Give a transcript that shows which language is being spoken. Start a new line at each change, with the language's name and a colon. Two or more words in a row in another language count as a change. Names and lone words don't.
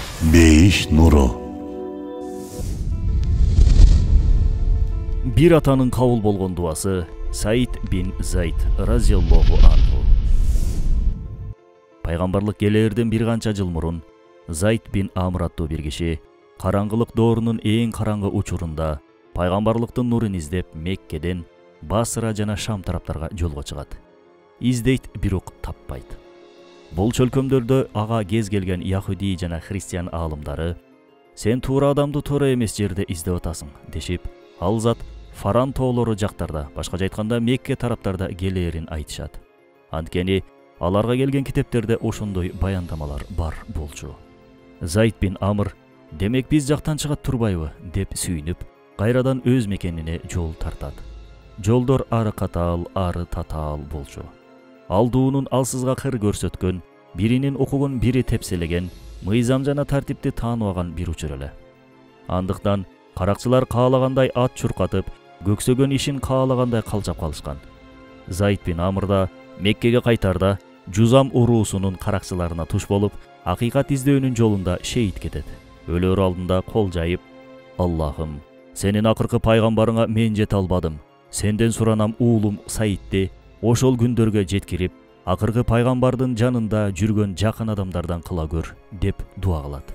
Kyrgyz: Бейиш нуру. Бир атанын кабыл болгон дуасы Said bin Zayd raziyallahu anhu. Пайгамбарлык келээрден bir канча жыл мурун Zayd bin Amr аттуу bir киши караңгылык доорунун эң караңгы учурунда пайгамбарлыктын нурун издеп Меккеден Басра жана Шам тараптарга жолго чыгат. Издейт, бирок таппайт. Бул чөлкөмдөрдө ага кез келген яхуди жана христиан аалымдары сен туура адамды туура эмес жерде издеп атасың дешип, ал зат Фаран тоолору жактарда, башкача айтканда Мекке тараптарда келээрин айтышат. Анткени аларга келген китептерде ошондой баяндамалар бар болчу. Zayd bin Amr, демек биз жактан чыгат турбайбы деп сүйүнүп, кайрадан өз мекенине жол тартат. Жолдор ары катаал, ары татаал болчу. Алдуунун алсызга кыр көрсөткөн, биринин окугун бири тепселеген, мыйзам жана тартипти тааныбаган бир учур эле. Андыктан каракчылар каалагандай ат чуркатып, көксөгөн ишин каалагандай калчап калышкан. Zayd bin Amr да Меккеге кайтарда Жузам уруусунун каракчыларына туш болуп, акыйкат издөөнүн жолунда шейит кетет. Өлөр алдында кол жайып, Аллахым, сенин акыркы пайгамбарыңа мен жете албадым. Сенден суранам уулум Саидти ошол күндөргө жеткирип, акыркы пайгамбардын жанында жүргөн жакын адамдардан кыла көр деп дуа кылат.